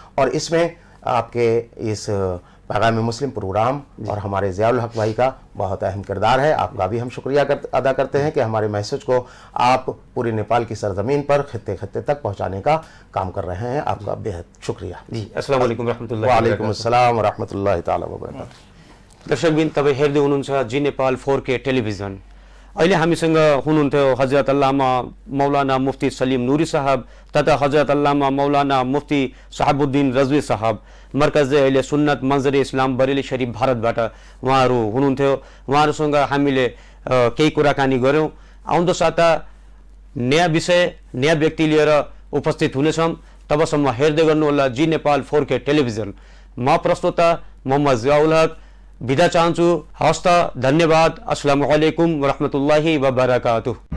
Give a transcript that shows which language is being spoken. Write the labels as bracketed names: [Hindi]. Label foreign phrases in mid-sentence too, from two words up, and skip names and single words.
[Hindi] और इसमें आपके इस पैगाम मुस्लिम प्रोग्राम और हमारे ज़ियाउल हक भाई का बहुत अहम किरदार है। आपका भी हम शुक्रिया अदा करते हैं कि हमारे मैसेज को आप पूरी नेपाल की सरजमीन पर खित्ते खित्ते तक पहुंचाने का काम कर रहे हैं। आपका बेहद शुक्रिया। जी, [Arabic] السلام عليكم رحمة الله وعليكم السلام رحمة الله تعالى وبركاته. [Nepali] दर्शकबिन, तपाईँ हेर्दै हुनुहुन्छ जी नेपाल 4K टेलिभिजन। अहिले हामीसँग हुनुहुन्थ्यो हजरत अल्लामा मौलाना मुफ्ती सलीम नूरी साहब तथा हजरत अल्लामा मौलाना मुफ्ती साहबुद्दीन रजवी साहब, मरकज अहले सुन्नत मंजर इस्लाम बरेली शरीफ भारतबाट उहाँहरू हुनुहुन्थ्यो। उहाँहरूसँग हामीले केही कुराकानी गऱ्यौँ। आउँदो साता नयाँ विषय नयाँ व्यक्ति लिएर उपस्थित हुनेछौँ। तबसम्म हेर्दै गर्नुहोला जी नेपाल 4K टेलिभिजन। म प्रस्तोता मोहम्मद ज़ियाउल हक बिदा चाहन्छु। हस्त, धन्यवाद। [Arabic] السلام عليكم ورحمة الله وبركاته.